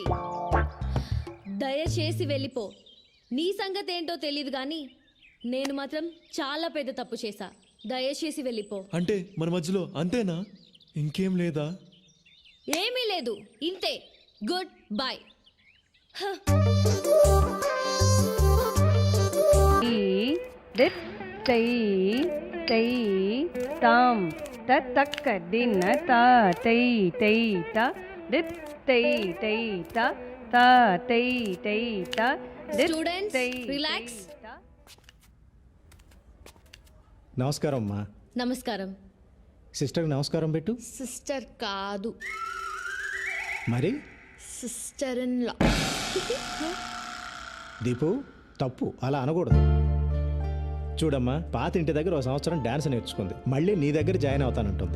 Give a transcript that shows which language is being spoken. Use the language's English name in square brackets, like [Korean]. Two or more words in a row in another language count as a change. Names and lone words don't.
[Telugu] దయచేసి వెళ్ళిపో. నీ సంగతి ఏంటో తెలియదు కానీ నేను మాత్రం చాలా పెద్ద తప్పు చేశా. దయచేసి వెళ్ళిపో. అంటే మన మధ్యలో అంతేనా? ఇంకేం లేదా? ఏమీ లేదు, ఇంతే. [English] good bye. दित् तै तै तां तत्तक्क दिन ता तै तै ता दित् तै तै ता ता तै तै ता दित् Students, तै relax. ता [Telugu] నమస్కారం అమ్మా. నమస్కారం. సిస్టర్కి నమస్కారం పెట్టు. సిస్టర్ కాదు, మరి [English] sister in law. [Telugu] దీపు, తప్పు, అలా అనకూడదు. చూడమ్మా, పాత ఇంటి దగ్గర 1 సంవత్సరం డాన్స్ నేర్చుకుంది, మళ్ళీ నీ దగ్గర జాయిన్ అవుతానంటుంది.